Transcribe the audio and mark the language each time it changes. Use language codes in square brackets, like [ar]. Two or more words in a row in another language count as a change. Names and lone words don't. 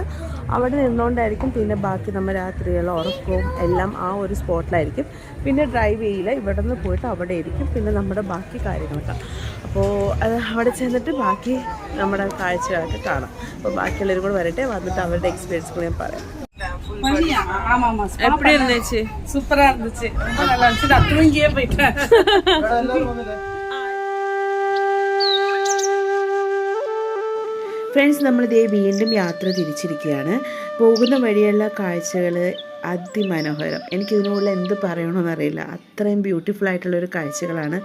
[ml] അവിടെ നിന്നുകൊണ്ടായിരിക്കും പിന്നെ ബാക്കി നമ്മൾ രാത്രിയുള്ള ഉറക്കവും എല്ലാം ആ ഒരു സ്പോട്ടിലായിരിക്കും. പിന്നെ ഡ്രൈവ് ചെയ്യില്ല. ഇവിടെ നിന്ന് പോയിട്ട് അവിടെ ആയിരിക്കും പിന്നെ നമ്മുടെ ബാക്കി കാര്യങ്ങളൊക്കെ. അപ്പോൾ അത് അവിടെ ചെന്നിട്ട് ബാക്കി നമ്മുടെ കാഴ്ചകളൊക്കെ കാണാം. അപ്പോൾ ബാക്കിയുള്ളവരും കൂടെ വരട്ടെ. വന്നിട്ട് അവരുടെ എക്സ്പീരിയൻസ് കൂടെ ഞാൻ പറയാം. [ta] எப்படி இருந்துச்சு? சூப்பரா இருந்துச்சு. ரொம்ப நல்லா இருந்துச்சு. நான் தூங்கியே போயிட்டேன். [ml] ഫ്രണ്ട്സ്, നമ്മളിതേ വീണ്ടും യാത്ര തിരിച്ചിരിക്കുകയാണ്. പോകുന്ന വഴിയുള്ള കാഴ്ചകൾ അതിമനോഹരം. എനിക്കിതിനുള്ള എന്ത് പറയണമെന്നറിയില്ല. അത്രയും ബ്യൂട്ടിഫുൾ ആയിട്ടുള്ളൊരു കാഴ്ചകളാണ്.